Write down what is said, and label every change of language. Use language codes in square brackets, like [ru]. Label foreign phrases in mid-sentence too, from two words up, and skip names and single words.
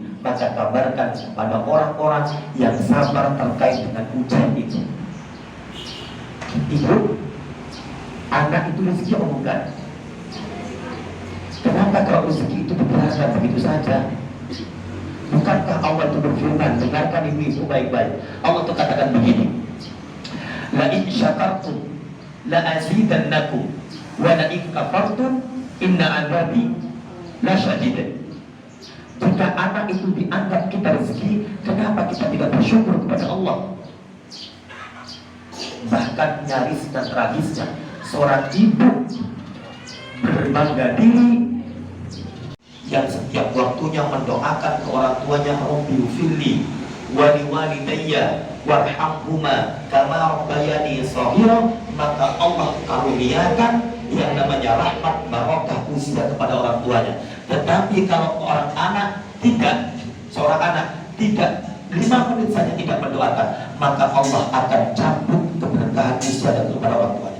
[id] Maka kabarkan kepada orang-orang yang sabar terkait dengan ujian itu. Ibu, anak itu rezeki Allah bukan? Kenapa kalau rezeki itu diperhatikan begitu saja? Bukankah Allah itu berfirman, dengarkan ibu itu baik-baik. Allah itu katakan begini, [ar] لئن شكرتم لأزيدنكم ولئن كفرتم إن عذابي لشديد. [id] Jika anak itu dianggap kita rezeki, kenapa kita tidak bersyukur kepada Allah? Bahkan nyaris dan tragisnya, seorang ibu berbangga diri yang setiap waktunya mendoakan ke orang tuanya, [ar] رب اغفر لي ولوالدي وارحمهما كما ربياني صغيرا, [id] maka Allah karuniakan yang namanya rahmat barokah usia kepada orang tuanya. Tetapi kalau orang anak tidak, seorang anak tidak 5 menit saja tidak mendoakan, maka Allah akan cabut keberkahan usia dan kepada orang tuanya.